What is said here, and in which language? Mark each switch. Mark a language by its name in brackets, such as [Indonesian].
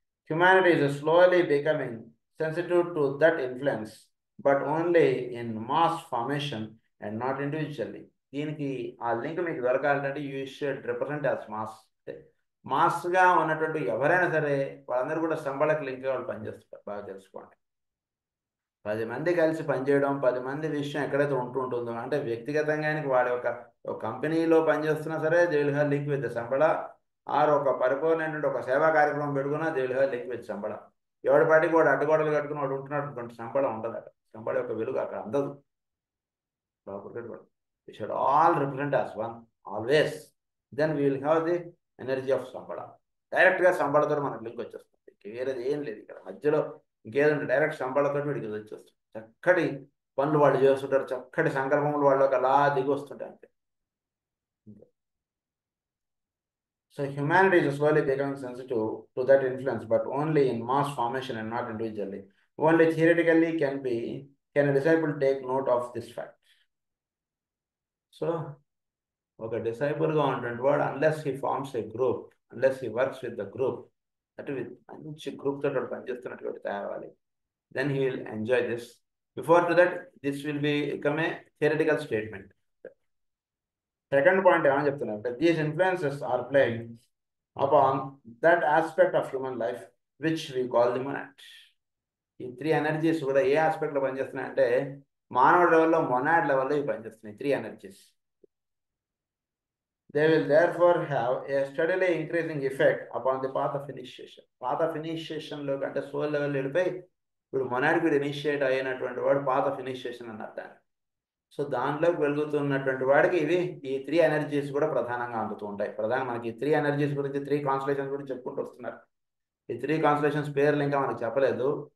[English] Humanity is slowly becoming sensitive to that influence, but only in mass formation and not individually. [Telugu] దీనికి ఆ link మీకు దొరకాలంటే [English] You should represent as mass. [Telugu] మాస్గా ఉన్నటువంటి ఎవరైనా సరే వాళ్ళందరూ కూడా సంబళకి లింక్ వాళ్ళు పనిచేస్తారు. బాగా తెలుసుకోండి. 10 మంది కలిసి పనిచేయడం, 10 మంది విషయం ఎక్కడైతే ఉంటుందో అంటే వ్యక్తిగతంగా వాడి ఒక కంపెనీలో పనిచేస్తున్నా సరే [English] They will have link with Shamballa. [Telugu] Are ఒక పరిపూర్ణమైనటువంటి ఒక సేవా కార్యక్రమం పెట్టుకున్నా [English] They will have link with Shamballa. [Telugu] ఎవడి పాటికి వాడు అడ్డగోడలు కట్టుకుని వాడు ఉంటున్నటువంటి సంబళం ఉండదు అక్కడ. సంబళ యొక్క వెలుగు అక్కడ అందదు. [English] We should all represent as one, always. Then we will have the energy of Shamballa. [Telugu] డైరెక్ట్గా సంబళతో మనకు లింక్ వచ్చేస్తుంది. వేరేది ఏం లేదు ఇక్కడ మధ్యలో. ఇంకేదంటే డైరెక్ట్ సంబళతో వీడికి వచ్చేస్తుంది. చక్కటి పనులు వాళ్ళు చేస్తుంటారు, చక్కటి సంకల్పములు వాళ్ళకి అలా దిగి వస్తుంటాయి అంతే. [English] So humanity is slowly becoming sensitive to that influence, but only in mass formation and not individually. Only theoretically can a disciple take note of this fact. [Telugu] So ఒక డిసైపుల్గా ఉన్నటువంటి వాడు [English] unless he forms a group, unless he works with the group, [Telugu] అంటే మంచి group తోటి వాడు పనిచేస్తున్నటువంటి తయారవ్వాలి. [English] Then he will enjoy this. Before to that this will become a theoretical statement. [Telugu] Second point ఏమని చెప్తున్నారంటే [English] These influences are playing upon that aspect of human life which we call the monad. [Telugu] ఈ 3 energies కూడా ఏ ఆస్పెక్ట్లో పనిచేస్తున్నాయి అంటే మానవుడి లెవెల్లో, monad లెవెల్లో ఇవి పనిచేస్తున్నాయి 3 energies. [English] They will therefore have a steadily increasing effect upon the path of initiation. [Telugu] Path of initiation లో అంటే సోల్ లెవెల్ వెళ్ళిపోయి ఇప్పుడు మొనాడ్ వీడు ఇనిషియేట్ అయినటువంటి వాడు పాత్ ఆఫ్ ఇనిషియేషన్ అన్నారు దాన్ని. సో దాంట్లోకి వెలుగుతున్నటువంటి వాడికి ఇవి ఈ 3 ఎనర్జీస్ కూడా ప్రధానంగా అందుతూ ఉంటాయి. మనకి 3 ఎనర్జీస్ గురించి 3 కాన్స్టలేషన్స్ గురించి చెప్పుకుంటూ వస్తున్నారు. ఈ 3 కాన్స్టలేషన్స్ పేర్లు ఇంకా మనకు చెప్పలేదు.